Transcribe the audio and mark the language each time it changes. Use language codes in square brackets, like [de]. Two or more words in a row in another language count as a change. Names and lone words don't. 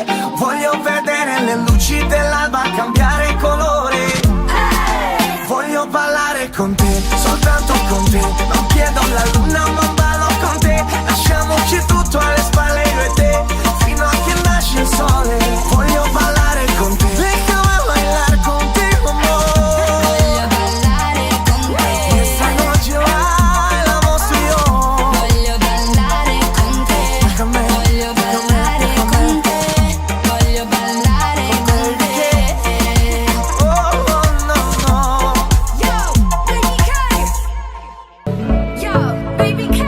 [it] Voglio vedere le luci dell'alba cambiare colore. Voglio ballare con te, soltanto con te. Non chiedo la luna ma ballo con te. Lasciamoci tutto alle spalle io e te, fino a che nasce il sole. Voglio ballare con te, [es] déjame bailar contigo, amor. [it] Voglio ballare con te, [es] Esta noche bailamos tú y yo. [it] voglio ballare con te, [es] Déjame, [it] voglio ballare con te, voglio ballare con te. [es] oh, no, no. Yo, Baby K.